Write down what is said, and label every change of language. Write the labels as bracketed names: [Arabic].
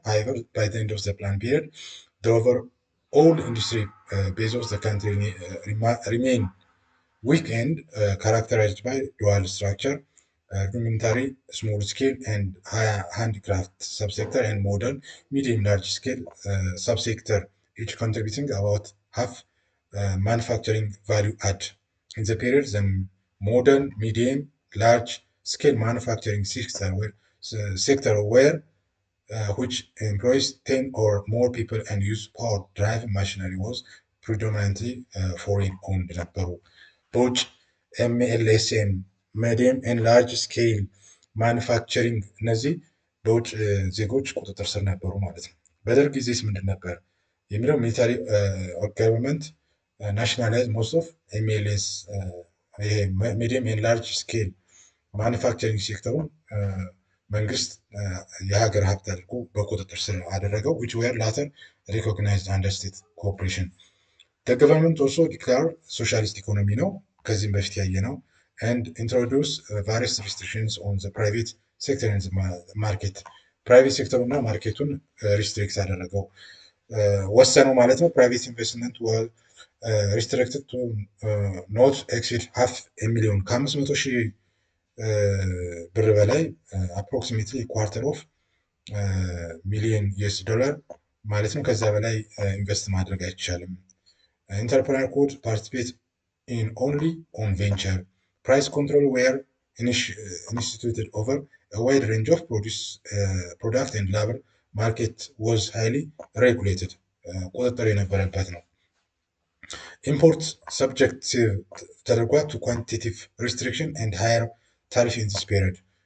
[English] However, by the end of the plan period, the overall industry base of the country remained weak and characterized by dual structure, rudimentary, small scale, and handicraft subsector, and modern, medium, large scale subsector, each contributing about half manufacturing value add. In the period, the modern, medium, large scale manufacturing sector where which employs 10 or more people and use power drive machinery was predominantly foreign owned [Amharic] ነበሩ። በውጭ ኤምኤልኤስኤም ሚዲየም ኤንድ ላርጅ ስኬል ማኑፋክቸሪንግ እነዚህ በውጭ ዜጎች ቁጥጥር ስር ነበሩ ማለት ነው። በደርግ ጊዜስ ምንድን ነበር የሚለው [English] ሚሊታሪ ገቨርንመንት ናሽናላይዝ ሞስት ኦፍ ኤምኤልኤስ [Amharic] ይሄ ሚዲየም ኤንድ ላርጅ ስኬል ማኑፋክቸሪንግ ሴክተሩን መንግስት የሀገር ሀብት አድርጎ በቁጥጥር ስር አደረገው [English] which were later recognized under state cooperation. The government also declared socialist economy [Amharic] ነው ከዚህም በፊት ያየ ነው [English] and introduce various restrictions on the private sector and the market. [Amharic] ፕራይቬት ሴክተሩ እና ማርኬቱን ሪስትሪክት አደረገው ወሰነው ማለት ነው። ፕራይቬት ኢንቨስትመንት [English] restricted to not exceed $500,000 [Amharic] ከ500,000 ብር በላይ [English] approximately quarter of million US dollar [Amharic] ማለት ነው። ከዛ በላይ ኢንቨስት ማድረግ አይቻልም። ኢንተርፕረነር [English] could participate in only on venture. Price control were instituted over a wide range of product and labor market was highly regulated. [Amharic] ቁጥጥር የነበረበት ነው። ኢምፖርት ሰብጀክት ተደርጓል [English] to quantitative restriction and higher tariff in this period.